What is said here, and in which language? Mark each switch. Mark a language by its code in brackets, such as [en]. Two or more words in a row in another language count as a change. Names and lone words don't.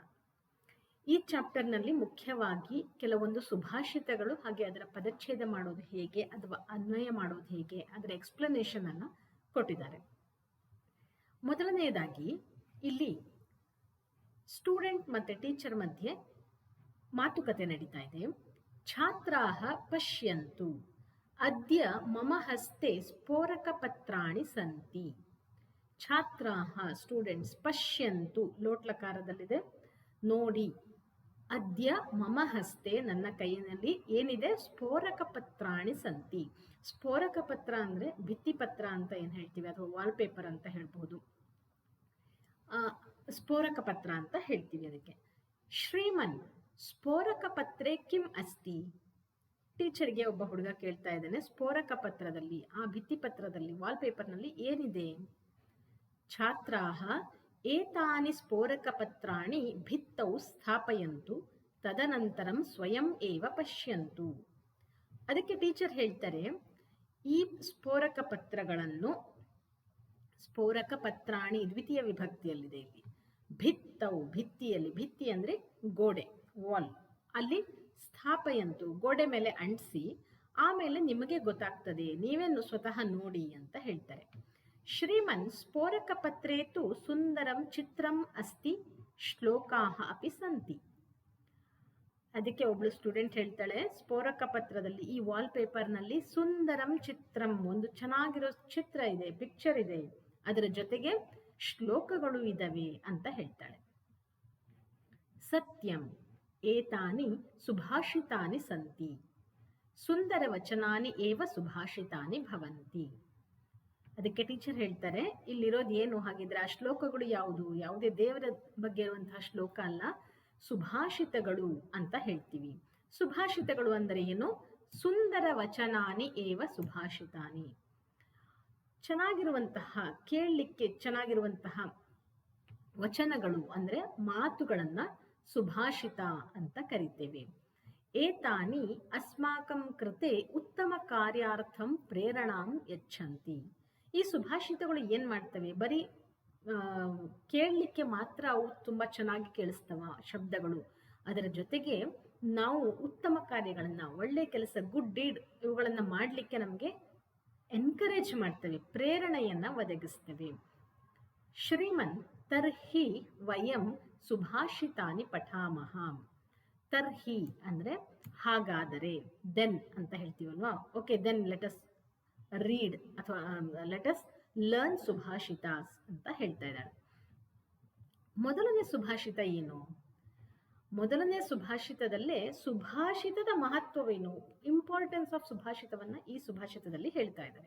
[kn] ಈ ಚಾಪ್ಟರ್ನಲ್ಲಿ ಮುಖ್ಯವಾಗಿ ಕೆಲವೊಂದು ಸುಭಾಷಿತಗಳು ಹಾಗೆ ಅದರ ಪದಚ್ಛೇದ ಮಾಡೋದು ಹೇಗೆ ಅಥವಾ ಅನ್ವಯ ಮಾಡೋದು ಹೇಗೆ ಅದರ ಎಕ್ಸ್ಪ್ಲನೇಷನ್ ಅನ್ನು ಕೊಟ್ಟಿದ್ದಾರೆ. ಮೊದಲನೆಯದಾಗಿ ಇಲ್ಲಿ ಸ್ಟೂಡೆಂಟ್ ಮತ್ತೆ ಟೀಚರ್ ಮಧ್ಯೆ ಮಾತುಕತೆ ನಡೀತಾ ಇದೆ. [sa] छात्राह पश्यन्तु अद्य मम हस्ते स्फोरक पत्राणि सन्ति. [kn] ಛಾತ್ರಾಹ ಸ್ಟೂಡೆಂಟ್ಸ್, ಪಶ್ಯಂತು ಲೋಟ್ಲಕಾರದಲ್ಲಿದೆ ನೋಡಿ. [sa] अद्य मम हस्ते [kn] ನನ್ನ ಕೈಯಲ್ಲಿ ಏನಿದೆ, [sa] स्फोरक पत्राणि सन्ति. [kn] ಸ್ಫೋರಕ ಪತ್ರ ಅಂದ್ರೆ ಭಿತ್ತಿಪತ್ರ ಅಂತ ಏನು ಹೇಳ್ತೀವಿ ಅಥವಾ ವಾಲ್ಪೇಪರ್ ಅಂತ ಹೇಳ್ಬಹುದು. ಸ್ಫೋರಕ ಪತ್ರ ಅಂತ ಹೇಳ್ತೀವಿ ಅದಕ್ಕೆ. [sa] श्रीमन् स्फोरक पत्रे किं अस्ति. [kn] ಟೀಚರ್ಗೆ ಒಬ್ಬ ಹುಡುಗ ಕೇಳ್ತಾ ಇದ್ದಾನೆ, ಸ್ಫೋರಕ ಪತ್ರದಲ್ಲಿ, ಆ ಭಿತ್ತಿಪತ್ರದಲ್ಲಿ, ವಾಲ್ಪೇಪರ್ನಲ್ಲಿ ಏನಿದೆ? [sa] छात्राह एतानि स्फोरक पत्राणि भित्तौ स्थापयन्तु तदनन्तरं स्वयं एव पश्यन्तु. [kn] ಅದಕ್ಕೆ ಟೀಚರ್ ಹೇಳ್ತಾರೆ, ಈ ಸ್ಫೋರಕ ಪತ್ರಗಳನ್ನು, [sa] स्फोरक पत्राणि [kn] ದ್ವಿತೀಯ ವಿಭಕ್ತಿಯಲ್ಲಿದೆ ಇಲ್ಲಿ. ಭಿತ್ತವು ಭಿತ್ತಿಯಲ್ಲಿ, ಭಿತ್ತಿ ಅಂದ್ರೆ ಗೋಡೆ, ವಾಲ್, ಅಲ್ಲಿ ಸ್ಥಾಪಯಂತು ಗೋಡೆ ಮೇಲೆ ಅಂಟಿಸಿ, ಆಮೇಲೆ ನಿಮಗೆ ಗೊತ್ತಾಗ್ತದೆ, ನೀವೇನು ಸ್ವತಃ ನೋಡಿ ಅಂತ ಹೇಳ್ತಾರೆ. [sa] श्रीमन् स्फोरक पत्रेतु सुन्दरं चित्रं अस्ति श्लोकाह अपि सन्ति. [kn] ಅದಕ್ಕೆ ಒಬ್ಳು ಸ್ಟೂಡೆಂಟ್ ಹೇಳ್ತಾಳೆ, ಸ್ಫೋರಕ ಪತ್ರದಲ್ಲಿ, ಈ ವಾಲ್ ಪೇಪರ್ನಲ್ಲಿ [sa] सुन्दरं चित्रं, [kn] ಒಂದು ಚೆನ್ನಾಗಿರೋ ಚಿತ್ರ ಇದೆ, ಪಿಕ್ಚರ್ ಇದೆ, ಅದರ ಜೊತೆಗೆ ಶ್ಲೋಕಗಳು ಇದಾವೆ ಅಂತ ಹೇಳ್ತಾಳೆ. [sa] सत्यं एतानि सुभाषितानि सन्ति सुन्दर वचनानि एव सुभाषितानि भवन्ति. [kn] ಅದಕ್ಕೆ ಟೀಚರ್ ಹೇಳ್ತಾರೆ, ಇಲ್ಲಿರೋದು ಏನು ಹಾಗಿದ್ರೆ, ಆ ಶ್ಲೋಕಗಳು ಯಾವುದು? ಯಾವುದೇ ದೇವರ ಬಗ್ಗೆ ಇರುವಂತಹ ಶ್ಲೋಕ ಅಲ್ಲ, ಸುಭಾಷಿತಗಳು ಅಂತ ಹೇಳ್ತೀವಿ. ಸುಭಾಷಿತಗಳು ಅಂದರೆ ಏನು? [sa] सुन्दर वचनानि एव सुभाषितानि. [kn] ಚೆನ್ನಾಗಿರುವಂತಹ, ಕೇಳಲಿಕ್ಕೆ ಚೆನ್ನಾಗಿರುವಂತಹ ವಚನಗಳು ಅಂದ್ರೆ ಮಾತುಗಳನ್ನ ಸುಭಾಷಿತ ಅಂತ ಕರಿತೇವೆ. [sa] एतानि अस्माकं कृते उत्तम कार्यार्थं प्रेरणां यच्छन्ति. [kn] ಈ ಸುಭಾಷಿತಗಳು ಏನ್ ಮಾಡ್ತವೆ? ಬರೀ ಕೇಳಲಿಕ್ಕೆ ಮಾತ್ರ ಅವು ತುಂಬಾ ಚೆನ್ನಾಗಿ ಕೇಳಿಸ್ತವ ಶಬ್ದಗಳು. ಅದರ ಜೊತೆಗೆ ನಾವು ಉತ್ತಮ ಕಾರ್ಯಗಳನ್ನ, ಒಳ್ಳೆ ಕೆಲಸ, [en] good deed, [kn] ಇವುಗಳನ್ನ ಮಾಡ್ಲಿಕ್ಕೆ ನಮಗೆ ಎನ್ಕರೇಜ್ ಮಾಡ್ತವೆ, ಪ್ರೇರಣೆಯನ್ನ ಒದಗಿಸ್ತವೆ. [sa] श्रीमन् तर्हि वयं सुभाषितानि पठामह. [kn] ತರ್ಹಿ ಅಂದ್ರೆ ಹಾಗಾದರೆ, ದೆನ್ ಅಂತ ಹೇಳ್ತೀವಲ್ವಾ. [en] Okay, then let us read athava let us learn subhashitas [kn] ಅಂತ ಹೇಳ್ತಾ ಇದ್ದಾರೆ. ಮೊದಲನೇ ಸುಭಾಷಿತ ಏನು? ಮೊದಲನೇ ಸುಭಾಷಿತದಲ್ಲೇ ಸುಭಾಷಿತದ ಮಹತ್ವವೇನು, [en] importance of [kn] ಸುಭಾಷಿತವನ್ನ ಈ ಸುಭಾಷಿತದಲ್ಲಿ ಹೇಳ್ತಾ ಇದ್ದಾರೆ.